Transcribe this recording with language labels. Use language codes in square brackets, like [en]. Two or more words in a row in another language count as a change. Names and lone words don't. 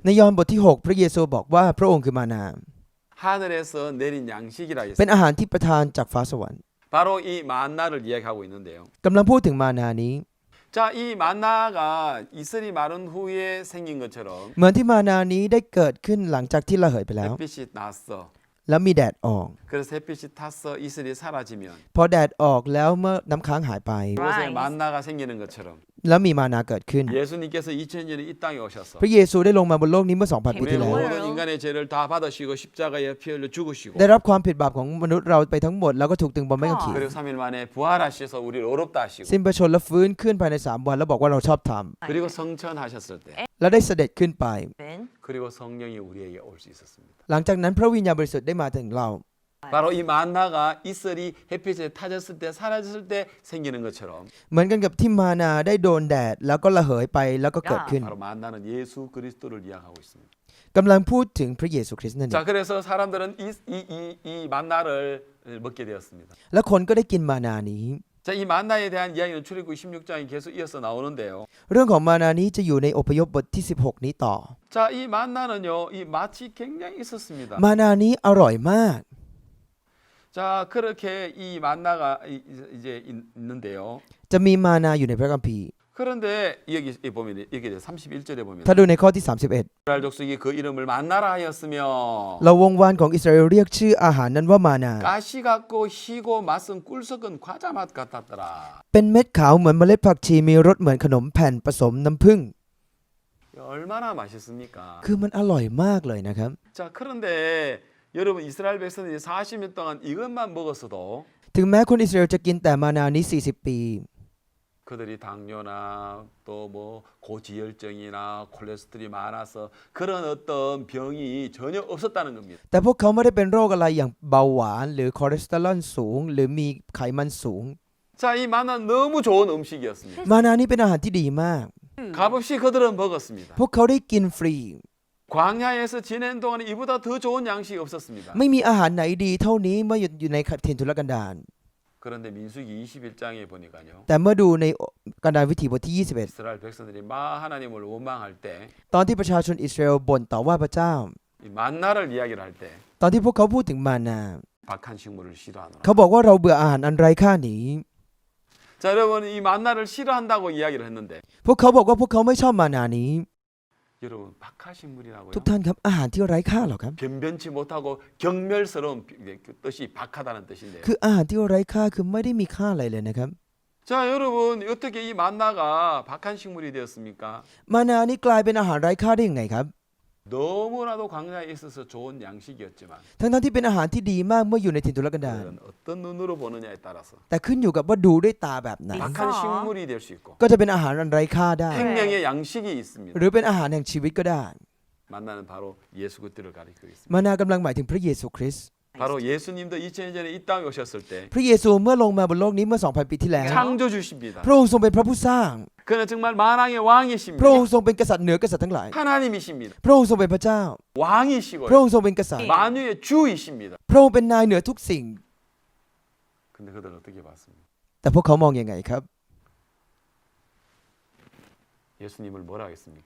[th] ในยอห์นบทที่ 6 พระเยซูบอกว่าพระองค์คือมานา [ko] 하늘에서 내린 양식이라 [th] เป็น [ko] 했습니다. [th] อาหารที่ประทานจากฟ้าสวรรค์ [ko] 바로 이 만나를 이야기하고 있는데요. [th] กำลังพูดถึงมานานี้ [ko] 자, 이 만나가 이슬이 마른 후에 생긴 것처럼 [th] เหมือนที่มานานี้ได้เกิดขึ้นหลังจากที่ระเหยไปแล้ว [ko] 햇빛이 났어. [th] แล้วมีแดดออก [ko] 그래서 햇빛이 탔어. 이슬이 사라지면 [th] พอแดดออกแล้วเมื่อน้ำค้างหายไป [ko] 그곳에 [en] Right. [ko] 만나가 생기는 것처럼 [th] แล้วมีมานาเกิดขึ้น [ko] 예수님께서 2000년에 이 땅에 오셔서 [th] พระเยซูได้ลงมาบนโลกนี้เมื่อ 2,000 ปี [ko] 우리 [th] ที่แล้ว [ko] 모든 인간의 죄를 다 받으시고 십자가에 피 흘려 죽으시고 [th] ได้รับความผิดบาปของมนุษย์เราไปทั้งหมดแล้วก็ถูกตึงบนไม้กางเขน [ko] 그리고 3일 만에 부활하셔서 우리를 어렵다 하시고 [th] สิ้นพระชนม์และฟื้นขึ้นภายใน 3 วันแล้วบอกว่าเราชอบธรรม [ko] 그리고 성천하셨을 때 [th] แล้วได้เสด็จขึ้นไป [ko] 그리고 성령이 우리에게 올 수 있었습니다. [th] หลังจากนั้นพระวิญญาณบริสุทธิ์ได้มาถึงเรา [ko] 바로 이 만나가 이슬이 햇빛에 타졌을 때 사라졌을 때 생기는 것처럼 [th] เหมือนกันกับที่มานาได้โดนแดดแล้วก็ระเหยไปแล้วก็เกิดขึ้น [ko] 바로 만나는 예수 그리스도를 이야기하고 있습니다. [th] กำลังพูดถึงพระเยซูคริสต์นั่นเอ [ko] 자, [th] ง [ko] 그래서 사람들은 이 만나를 먹게 되었습니다. [th] และคนก็ได้กินมานานี้ [ko] 자, 이 만나에 대한 이야기는 출애굽 16장에 계속 이어서 나오는데요. [th] เรื่องของมานานี้จะอยู่ในอพยพบทที่ 16 นี้ต่อ [ko] 자, 이 만나는요, 이 맛이 굉장히 있었습니다. [th] มานานี้อร่อยมาก [ko] 자, 그렇게 이 만나가 이제 있는데요. [th] จะมีมานาอยู่ในพระคัมภีร์ [ko] 그런데 여기 보면 여기 31절에 보면 [th] ถ้าดูในข้อที่ [ko] 이스라엘 족속이 그 이름을 만나라 하였으며 [th] 31 เราวงวานของอิสราเอลเรียกชื่ออาหารนั้นว่ามานา [ko] 가시 같고 희고 맛은 꿀 섞은 과자 맛 같았더라. [th] เป็นเม็ดขาวเหมือนเมล็ดผักชีมีรสเหมือนขนมแผ่นผสมน้ำผึ้ง [ko] 얼마나 맛있습니까? [th] คือมันอร่อยมากเลยนะครับ [ko] 자, 그런데 여러분 이스라엘 백성들이 40년 동안 이것만 먹었어도 [th] ถึงแม้คนอิสราเอลจะกินแต่มานานี้ 40 ปี [ko] 그들이 당뇨나 또 뭐 고지혈증이나 콜레스테롤이 많아서 그런 어떤 병이 전혀 없었다는 겁니다. [th] แต่พวกเขาไม่ได้เป็นโรคอะไรอย่างเบาหวานหรือคอเลสเตอรอลสูง หรือมีไขมันสูง [ko] 자, 이 만나는 너무 좋은 음식이었습니다. [th] มานานี้เป็นอาหารที่ดีมาก [ko] 값없이 그들은 먹었습니다. [th] พวกเขาได้กินฟรี [ko] 광야에서 지낸 동안에 이보다 더 좋은 양식이 없었습니다. [th] ไม่มีอาหารไหนดีเท่านี้เมื่ออยู่ในถิ่นทุรกันดาร [ko] 그런데 민수기 21장에 보니까요. [th] แต่เมื่อดูในกันดารวิถีบทที่ [ko] 이스라엘 백성들이 마 하나님을 원망할 때 [th] 21 ตอนที่ประชาชนอิสราเอลบ่นต่อว่าพระเจ้า [ko] 이 만나를 이야기를 할 때 [th] ตอนที่พวกเขาพูดถึงมานา [ko] 박한 식물을 싫어하노라. [th] เขาบอกว่าเราเบื่ออาหารอันไร้ค่านี้ [ko] 자, 여러분 이 만나를 싫어한다고 이야기를 했는데 [th] พวกเขาบอกว่าพวกเขาไม่ชอบมานานี้ [ko] 여러분 박하식물이라고요. [th] ทุกท่านครับอาหารที่ไร้ค่าเหรอครับ [ko] 변변치 못하고 경멸스러운 그 뜻이 박하다는 뜻인데요. [th] คืออาหารที่ไร้ค่าคือไม่ได้มีค่าอะไรเลยนะครับ [ko] 자, 여러분 어떻게 이 만나가 박한 식물이 되었습니까? [th] มานานี้กลายเป็นอาหารไร้ค่าได้ยังไงครับ [ko] 너무나도 광야에 있어서 좋은 양식이었지만 [th] ทั้งที่เป็นอาหารที่ดีมากเมื่ออยู่ในถิ่นทุรกันดาร [ko] 그들은 어떤 눈으로 보느냐에 따라서 [th] แต่ขึ้นอยู่กับว่าดูด้วยตาแบบไหน [ko] 박한 식물이 될 수 있고 [th] ก็จะเป็นอาหารอันไร้ค่าได้ [ko] 생명의 양식이 있습니다. [th] หรือเป็นอาหารแห่งชีวิตก็ได้ [ko] 만나는 바로 예수 그리스도를 가리키고 있습니다. [th] มานากำลังหมายถึงพระเยซูคริสต์ [ko] 바로 예수님도 2000년 전에 이 땅에 오셨을 때 [th] พระเยซูเมื่อลงมาบนโลกนี้เมื่อ 2,000 ปีที่แล้ว [ko] 창조주십니다. [th] พระองค์ทรงเป็นพระผู้สร้าง [ko] 그는 정말 만왕의 왕이십니다. [th] พระองค์ทรงเป็นกษัตริย์เหนือกษัตริย์ทั้งหลาย [ko] 하나님이십니다. [th] พระองค์ทรงเป็นพระเจ้า [ko] 왕이시고요. [th] พระองค์ทรงเป็นกษัตริย์ [ko] 만유의 주이십니다. [th] พระองค์เป็นนายเหนือทุกสิ่ง [ko] 근데 그들은 어떻게 봤습니까? [th] แต่พวกเขามองยังไงครับ [ko] 예수님을 뭐라 하겠습니까?